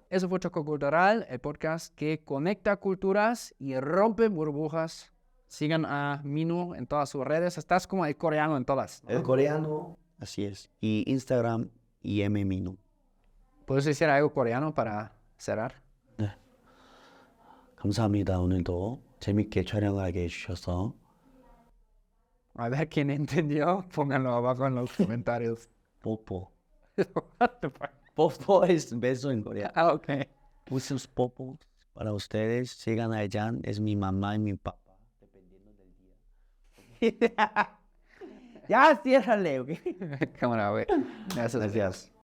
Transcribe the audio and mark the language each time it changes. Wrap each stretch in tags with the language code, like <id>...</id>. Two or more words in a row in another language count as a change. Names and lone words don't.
<es>Eso fue Choco Cultural, el podcast que conecta culturas y rompe burbujas. Sigan a Minu en todas sus redes. Estás como el coreano en todas, ¿no? El coreano. Así es. Y Instagram y Minu. ¿Puedes decir algo coreano para cerrar?</es> <ko>네. 감사합니다. 오늘도 재밌게 촬영하게 해주셔서.</ko> <es>A ver quién entendió, pónganlo abajo en los comentarios.</es> <ko>뽀뽀.</ko> <en>What the fuck?</en> <es>뽀뽀 es beso en coreano. Ah, ok. Muchos popos para ustedes. Sigan a Jan, es mi mamá y mi papá, dependiendo del día. Ya, ciérrale, ¿ok? Cámara, güey. Gracias. Gracias.</es>